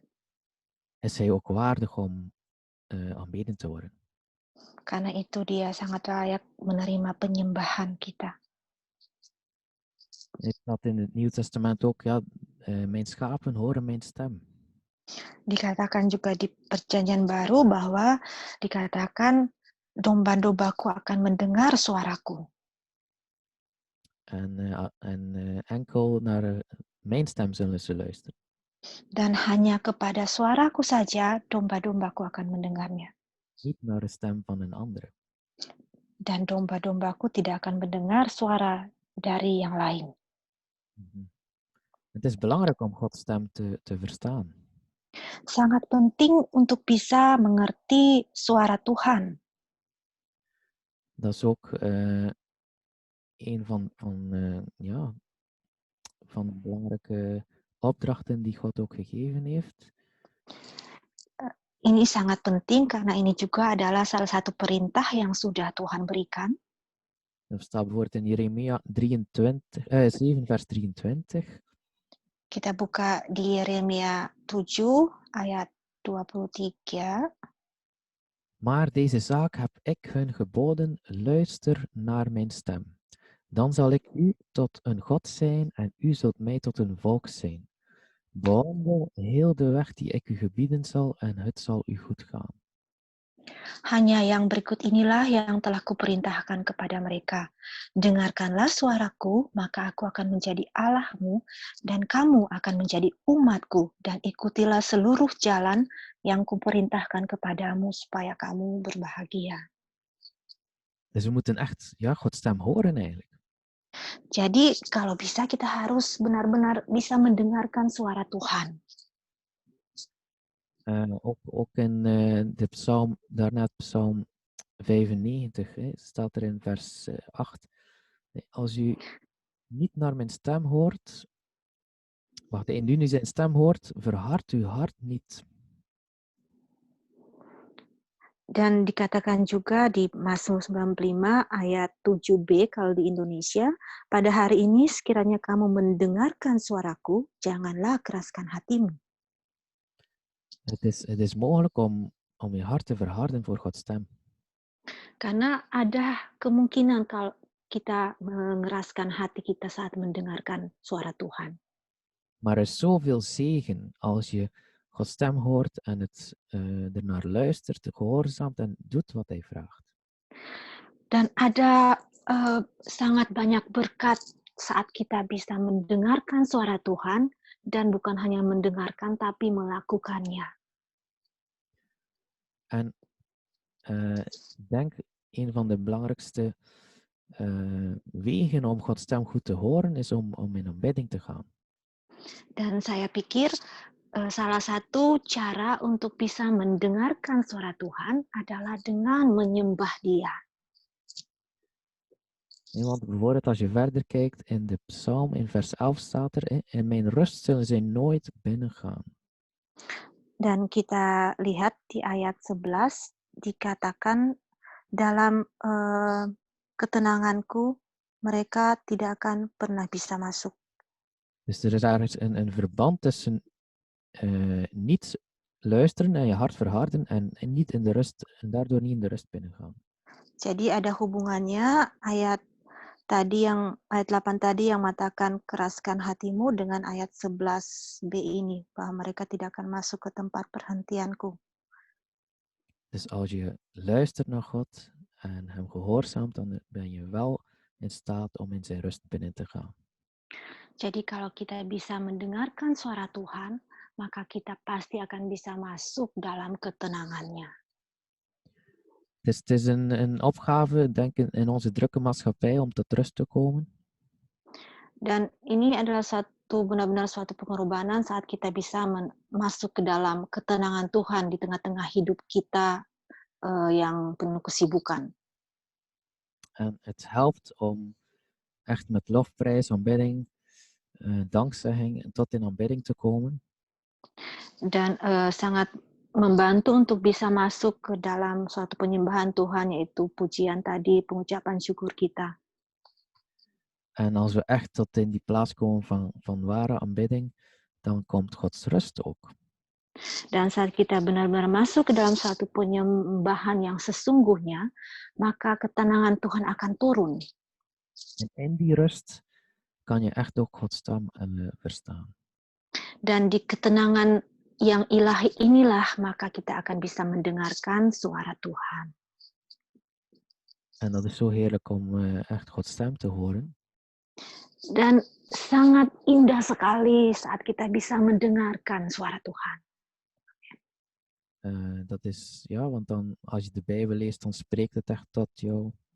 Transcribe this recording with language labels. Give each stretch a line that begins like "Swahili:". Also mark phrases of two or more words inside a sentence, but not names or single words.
Dutch: Is hij ook waardig om aanbeden te worden.
Indonesian: Karena itu dia sangat layak menerima penyembahan kita.
Dutch: Het staat in het Nieuw Testament ook, mijn schapen horen mijn stem.
Indonesian: Dikatakan juga di Perjanjian Baru bahwa dikatakan domba-dombaku akan mendengar suaraku.
Dutch: En enkel naar mijn stem zullen ze luisteren.
Indonesian: Dan hanya kepada suaraku saja domba-dombaku akan mendengarnya.
Dutch: Niet naar de stem van een ander.
Indonesian: Dan domba-dombaku tidak akan mendengar suara dari yang lain.
Dutch: Het is belangrijk om Gods stem te verstaan.
Indonesian: Sangat penting untuk bisa mengerti suara Tuhan.
Dutch: Dat is ook een van de belangrijke opdrachten die God ook gegeven heeft.
Indonesian: Ini sangat penting karena ini juga adalah salah satu perintah yang sudah Tuhan berikan.
Dutch: Dat staat bijvoorbeeld in Jeremia 7 vers 23.
Indonesian: Kita buka di Yeremia 7 ayat 23.
Dutch: Maar deze zaak heb ik hun geboden, luister naar mijn stem. Dan zal ik u tot een God zijn en u zult mij tot een volk zijn. Bewandel heel de weg die ik u gebieden zal en het zal u goed gaan.
Indonesian: Hanya yang berikut inilah yang telah kuperintahkan kepada mereka. Dengarkanlah suaraku, maka aku akan menjadi Allahmu, dan kamu akan menjadi umatku, dan ikutilah seluruh jalan yang kuperintahkan kepadamu supaya kamu berbahagia.
Dutch: Dus we moeten echt Gods stem horen eigenlijk.
Indonesian: Jadi kalau bisa kita harus benar-benar bisa mendengarkan suara Tuhan.
Dutch: Ook in de psalm, daarna psalm 95, staat er in vers 8. Als u niet naar mijn stem hoort, wacht, indien u zijn stem hoort, verhard uw hart niet.
Indonesian: Dan dikatakan juga di Mazmur 95 ayat 7b kalau di Indonesia, pada hari ini sekiranya kamu mendengarkan suaraku, janganlah keraskan hatimu.
Dutch: Het is mogelijk om je hart te verharden voor Gods stem.
Indonesian: Karena ada kemungkinan kalau kita mengeraskan hati kita saat mendengarkan suara Tuhan.
Dutch: Maar er is zoveel zegen als je Gods stem hoort en het ernaar luistert, gehoorzaamt en doet wat hij vraagt.
Indonesian: Dan ada sangat banyak berkat saat kita bisa mendengarkan suara Tuhan dan bukan hanya mendengarkan tapi melakukannya.
Dutch: En ik denk een van de belangrijkste wegen om Gods stem goed te horen is om in aanbidding te gaan.
Indonesian: Dan saya pikir salah satu cara untuk bisa mendengarkan suara Tuhan adalah dengan menyembah Dia.
Dutch: Want bijvoorbeeld als je verder kijkt in de psalm, in vers 11 staat er, in mijn rust zullen zij nooit binnengaan.
Indonesian: Dan kita lihat di ayat 11 dikatakan dalam ketenanganku mereka tidak akan pernah bisa masuk.
Dutch: Dus er is ergens een verband tussen niet luisteren en je hart verharden en niet in de rust, en daardoor niet in de rust binnengaan.
Indonesian: Jadi ada hubungannya ayat 8 tadi yang mengatakan keraskan hatimu dengan ayat 11b ini, bahwa mereka tidak akan masuk ke tempat perhentianku.
Dutch: Dus als je luistert naar God en hem gehoorzaamt, dan ben je wel in staat om in zijn rust binnen te gaan.
Indonesian: Jadi kalau kita bisa mendengarkan suara Tuhan, maka kita pasti akan bisa masuk dalam ketenangannya.
Dutch: Het is een opgave, denk ik, in onze drukke maatschappij om tot rust te komen.
Indonesian: Dan ini adalah benar-benar suatu pengorbanan saat kita bisa masuk ke dalam ketenangan Tuhan di tengah-tengah hidup kita yang penuh kesibukan.
Dutch: En het helpt om echt met lofprijs, aanbidding, dankzegging tot in aanbidding te komen.
Indonesian: Dan sangat membantu untuk bisa masuk ke dalam suatu penyembahan Tuhan, yaitu pujian tadi, pengucapan syukur kita.
Dutch: En als we echt tot in die plaats komen van ware aanbidding, dan komt Gods rust ook.
Indonesian: Dan saat kita benar-benar masuk ke dalam suatu penyembahan yang sesungguhnya, maka ketenangan Tuhan akan turun.
Dutch: En in die rust kan je echt ook Gods stem verstaan.
Indonesian: Dan di ketenangan yang ilahi inilah maka kita akan bisa mendengarkan suara Tuhan.
Dutch: En dat is zo heerlijk om echt Gods stem te horen.
Indonesian: Dan sangat indah sekali saat kita bisa mendengarkan suara Tuhan.
Dutch: Dat is, ja, want dan als je de Bijbel leest, dan spreekt het echt tot jou.